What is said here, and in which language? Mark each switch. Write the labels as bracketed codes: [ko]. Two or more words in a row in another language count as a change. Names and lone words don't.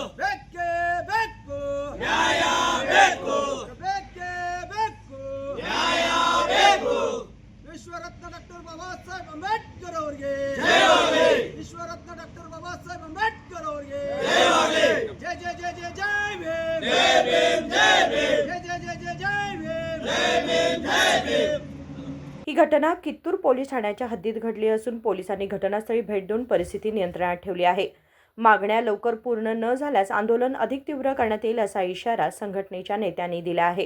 [kn] ನ್ಯಾಯ ಬೇಕು ನ್ಯಾಯ ಬೇಕು ವಿಶ್ವರತ್ನ ಡಾಕ್ಟರ್ ಬಾಬಾಸಾಹೇಬ್ ಅಂಬೇಡ್ಕರ್ ಅವರಿಗೆ ಜಯವಾಗಲಿ ವಿಶ್ವರತ್ನ ಡಾಕ್ಟರ್ ಬಾಬಾಸಾಹೇಬ್ ಅಂಬೇಡ್ಕರ್ ಅವರಿಗೆ ಜಯವಾಗಲಿ ಜಯ ಜಯ ಜಯ ಜಯ ಜಯ ಭೀಮ್ ಜಯ ಭೀಮ್ ಜಯ ಜಯ ಜಯ ಜಯ ಜಯ ಭೀಮ್ ಜಯ ಭೀಮ್ जय भीम. [mr] ही घटना कित्तूर पोलीस ठाण्याच्या हद्दीत घडली असून पोलिसांनी घटनास्थळी भेट देऊन परिस्थिती नियंत्रणात ठेवली आहे. मागण्या लवकर पूर्ण न झाल्यास आंदोलन अधिक तीव्र करण्यात येईल असा इशारा संघटनेच्या नेत्यांनी दिला आहे.